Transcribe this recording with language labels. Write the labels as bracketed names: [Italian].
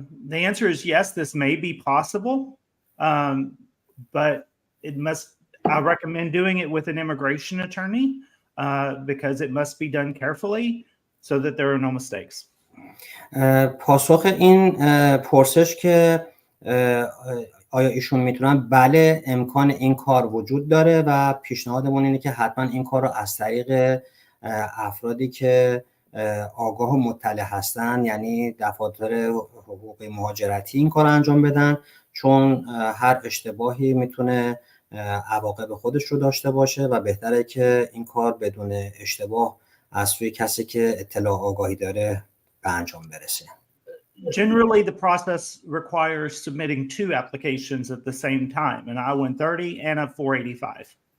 [English] The answer is yes, this may be possible, but I recommend doing it with an immigration attorney because it must be done carefully so that there are no mistakes. [Persian] پاسخ این پرسش که آیا ایشون میتونن، بله، امکان این کار وجود داره و پیشنهادمون اینه که حتما این کار رو از طریق افرادی که آگاه و مطلع هستن، یعنی دفاتر حقوق مهاجرتی، این کار انجام بدن، چون هر اشتباهی میتونه عواقب خودش رو داشته باشه و بهتره که این کار بدون اشتباه از سوی کسی که اطلاع آگاهی داره به انجام برسه. [English] Generally, the process requires submitting two applications at the same time, an I-130 and a 485.